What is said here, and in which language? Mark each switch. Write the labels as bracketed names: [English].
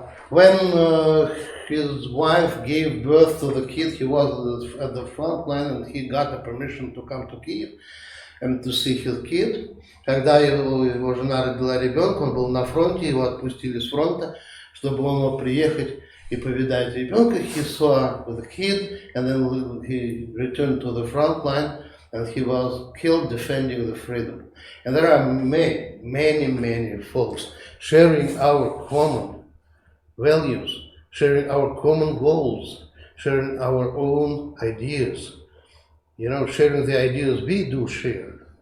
[English] When his wife gave birth to the kid, he was at the front line and he got a permission to come to Kyiv and to see his kid. [Russian] Когда его жена родила ребенка, он был на фронте, его отпустили с фронта, чтобы он мог приехать и повидать ребенка. [English] He saw the kid and then he returned to the front line and he was killed defending the freedom. And there are many, many, many folks sharing our common values, sharing our common goals, sharing our own ideas, sharing the ideas we do share.